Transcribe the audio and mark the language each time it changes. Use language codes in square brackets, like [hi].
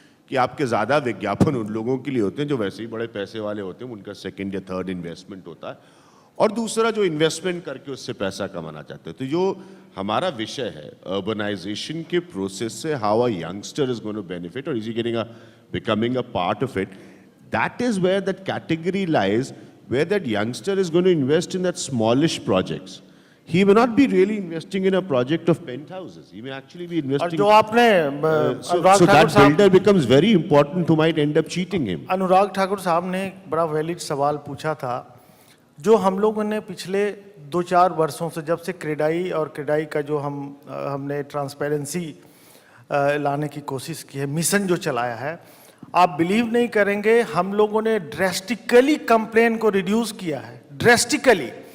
[hi] कि आपके ज़्यादा विज्ञापन उन लोगों के लिए होते हैं जो वैसे ही बड़े पैसे वाले होते हैं, उनका सेकंड या थर्ड इन्वेस्टमेंट होता है, और दूसरा जो इन्वेस्टमेंट करके उससे पैसा कमाना चाहते हैं। तो जो हमारा विषय है अर्बनाइजेशन के प्रोसेस से, [en] How a youngster is going to benefit और is he getting becoming a part of it, that is where that category lies, where that youngster is going to invest in that smallish projects. He may not be really investing in a project of penthouses. He may actually be investing. [hi] और जो आपने [en] so that builder becomes very important who might end up cheating him. [hi] Anurag Thakur साहब ने एक बड़ा valid सवाल पूछा था, जो हम लोगों ने पिछले 2-4 वर्षों से, जब से क्रेडाई और क्रेडाई का जो हमने ट्रांसपेरेंसी लाने की कोशिश की है, मिशन जो चलाया है, आप बिलीव नहीं करेंगे, हम लोगों ने ड्रेस्टिकली कंप्लेन को रिड्यूस किया है, ड्रेस्टिकली।